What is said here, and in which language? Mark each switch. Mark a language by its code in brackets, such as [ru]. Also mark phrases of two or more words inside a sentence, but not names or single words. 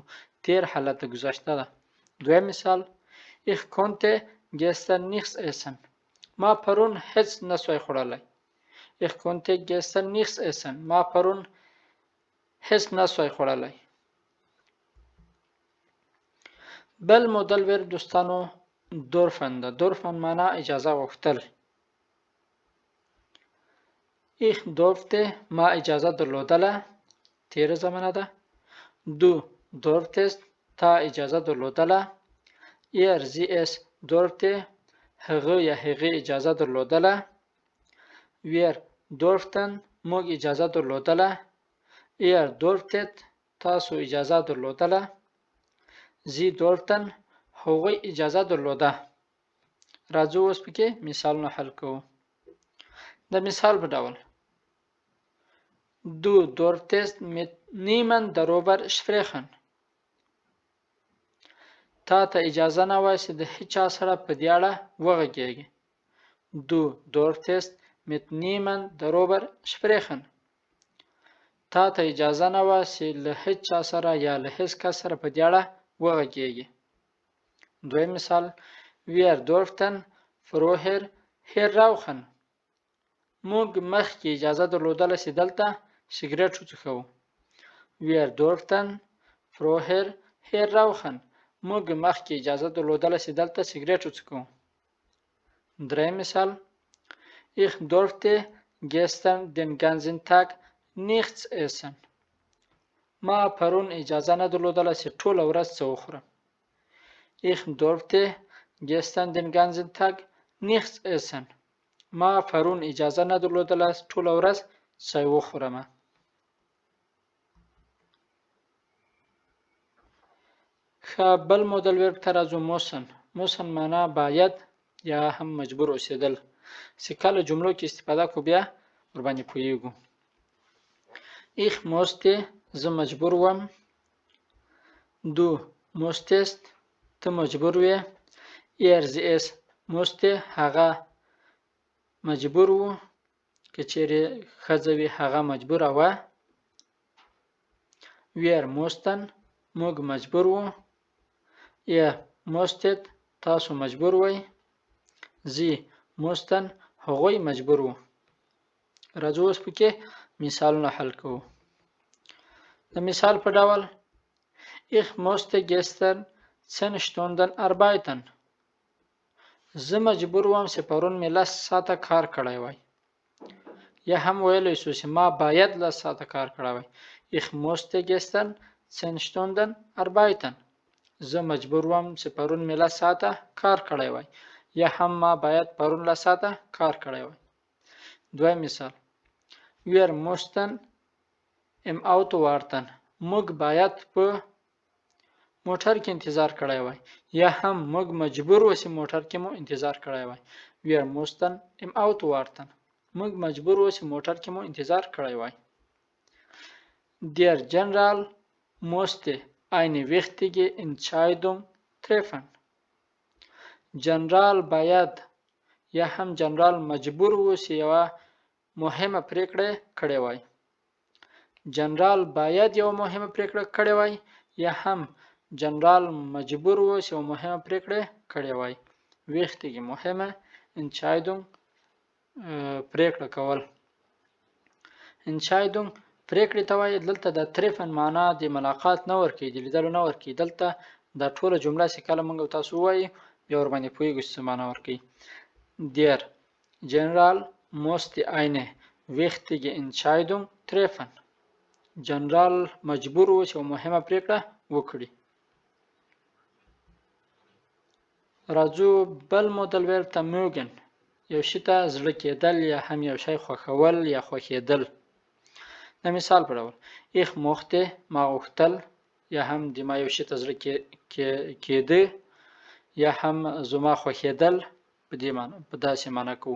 [ps] تیر حالت گذشته ده. دویم مثال [de] Ich konnte gestern nichts essen. [ps] ما پرون هیڅ نسوای خوړلی. [de] Ich konnte gestern nichts essen. [ps] ما پرون هیڅ نسوای خوړلی. بل مدل ور دوستانو دورفن ده. دورفن معنا اجازه غوښتل. [de] Ich durfte [ps] ما اجازه درلودله. تیر زمانه ده. [de] Du durftest [ps] تا اجازه درلودله. [de] Sie es durfte [ps] هغه یا هغې اجازه درلودله. [de] Wir durften [ps] موږ اجازه درلودله. [de] Ihr durftet [ps] تاسو اجازه درلودله. [de] Sie durften [ps] هغوی اجازه درلوده. راځو اوس پکې مثالونه حل کوو. د مثال په ډول [de] Du durftest mit niemand darüber sprechen. [ps] تا ته اجازه نه وای چې د هیچا سره په دې اړه وغږیږي. [de] Du durftest mit niemand darüber sprechen. [ps] تا ته اجازه نه وای چې له هیچا سره یا له هیڅ کس سره په دې اړه وغږیږي. دویم مثال [de] Wir durften vorher hier rauchen. [ps] موږ مخکې اجازه درلودله چې دلته سګرټ وڅښو. [de] Wir durften vorher hier rauchen. [ps] موږ مخکې اجازه درلودله چې دلته سګرټ وڅښو. دریم مثال [de] Ich durfte gestern den ganzen Tag nichts essen. [ps] ما پرون اجازه نه درلودله چې ټوله ورځ څه وخورم. [de] Ich durfte gestern den ganzen Tag nichts essen. [ps] ما پرون اجازه نه درلودله ټوله ورځ څه وخورم. بل مدل ورب ته راځو موسن. موسن معنا باید یا هم مجبور اوسېدل. چې کله جملو کې استفاده کو بیا ورباندې پوهیږو. [de] Ich musste [ps] زه مجبور وم. [de] Du musstest [ps] ته مجبور وې. [de] Sie es musste [ps] هغه مجبور و. که چیرې ښځه وي هغه مجبوره وه. [de] Wir mussten [ps] موږ مجبور وو. [de] Ihr musstet [ps] تاسو مجبور وئ. [de] Sie mussten [ps] هغوی مجبور وو. راځو اوس پکې مثالونه حل کوو. د مثال په ډول [de] Ich musste gestern 10 Stunden arbeiten. [ps] زه مجبور وم چې پرون مې 10 ساعته کار کړی وای. یا هم ویلی شو چې ما باید 10 ساعته کار کړی وای. [de] Ich musste gestern 10 Stunden arbeiten. [ps] زه مجبور وم چې پرون مې 10 ساعته کار کړی وای. یا هم ما باید پرون 10 ساعته کار کړی وای. دویم مثال [de] Wir mussten im Auto warten. [ps] موږ موټر کې انتظار کړی وای یا هم موږ مجبور اوسې موټر کې مو انتظار کړی وای. [de] Wir mussten im Auto warten. [ps] موږ مجبور اوسې موټر کې مو انتظار کړی وای. [de] Der General musste eine wichtige Entscheidung treffen. [ps] جنرال باید یا هم جنرال مجبور اوسې یوه مهمه پریکړه کړې وای. جنرال باید یوه مهمه پریکړه کړې وای یا هم جنرال مجبور اوس یوه مهمه پریکړه کړې وای. wichtige مهمه Entscheidung پریکړه کول. Entscheidung پریکړې ته وایي. دلته د treffen معنا د ملاقات نه ورکوي، د لیدلو نه ورکوي. دلته دا ټوله جمله چې کله موږ تاسو ووایي بیا ورباندې پوهېږو چې څه معنا ورکوي. [de] Der General musste eine wichtige Entscheidung treffen. [ps] جنرال مجبور و چې یوه مهمه پریکړه وکړي. راځو بل مدل ویل ته mögen. یو شي ته زړه کېدل یا هم یو شی خوښول یا خوښېدل. د مثال په ډول [de] ich mochte [ps] ما غوښتل یا هم د ما یو شي ته زړه کېده یا هم زما خوښېدل په داسې معنا کوو.